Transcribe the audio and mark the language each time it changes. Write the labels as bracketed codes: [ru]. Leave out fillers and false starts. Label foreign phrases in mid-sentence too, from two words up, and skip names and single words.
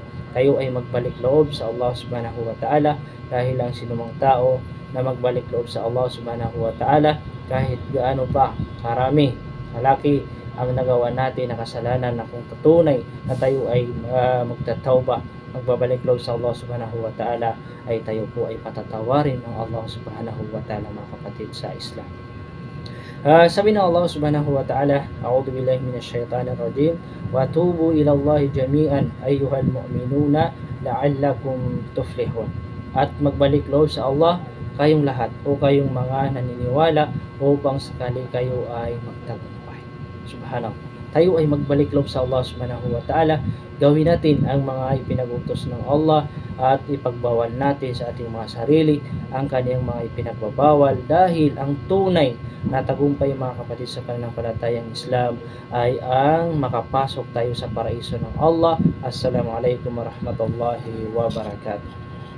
[tl] Tayo ay magbalik loob sa Allah [ar] سبحانه وتعالى [tl] dahil ang sinumang tao na magbalik loob sa Allah [ar] سبحانه وتعالى [tl] kahit gaano pa karami, kalaki ang nagawa natin na kasalanan, na kung tunay na tayo ay magtatawba, magbabalik loob sa Allah [ar] سبحانه وتعالى, [tl] ay tayo po ay patatawarin ng Allah [ar] سبحانه وتعالى, [tl] mga kapatid sa Islam. Sabi ng [ar] الله سبحانه وتعالى أعوذ بالله من الشيطان الرجيم وتوبوا إلى الله جميعا أيها المؤمنون لعلكم تفلحون. [tl] At magbalik loob sa Allah kayong lahat o kayong mga naniniwala upang sakali kayo ay magtagumpay. Subhanallah. Tayo ay magbalik loob sa Allah [ar] سبحانه وتعالى. [tl] Gawin natin ang mga ipinag-utos ng Allah at ipagbawal natin sa ating mga sarili ang kaniyang mga ipinagbabawal, dahil ang tunay na tagumpay, mga kapatid sa pananampalatayang Islam, ay ang makapasok tayo sa paraiso ng Allah. [ar] السلام عليكم ورحمة الله وبركاته.